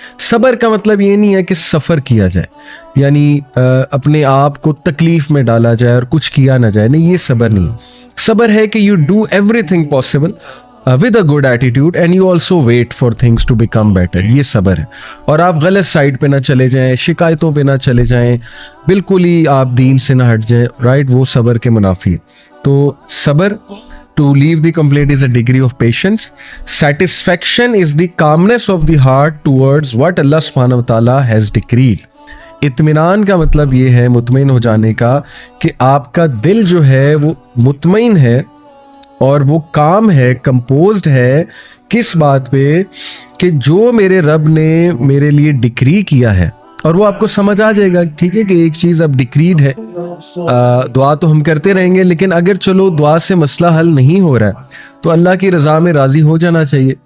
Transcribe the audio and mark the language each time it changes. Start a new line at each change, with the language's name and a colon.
Hindi: सब्र का मतलब ये नहीं है कि सफ़र किया जाए, यानी अपने आप को तकलीफ़ में डाला जाए और कुछ किया ना जाए, नहीं, ये सब्र नहीं। सब्र है कि
English: you do everything possible with a good attitude and you also wait for things to become better,
Hindi: ये सब्र है। और आप गलत साइड पे ना चले जाएं, शिकायतों पे ना चले जाएं, बिल्कुल ही आप दीन से ना हट जाएं, राइट, वो सब्र के मुनाफी है। तो सब्र,
English: to leave the complaint is a degree of patience. Satisfaction is the calmness of the heart towards what Allah subhanahu wa ta'ala has decreed.
Hindi: इत्मीनान का मतलब ये है, मुतमईन हो जाने का, कि आपका दिल जो है वो मुतमईन है और वो काम है, कंपोज्ड है किस बात पे, कि जो मेरे रब ने मेरे लिए डिक्री किया है। और वो आपको समझ आ जाएगा, ठीक है, कि एक चीज़ अब डिक्रीड है, दुआ तो हम करते रहेंगे, लेकिन अगर चलो दुआ से मसला हल नहीं हो रहा है तो अल्लाह की रज़ा में राज़ी हो जाना चाहिए।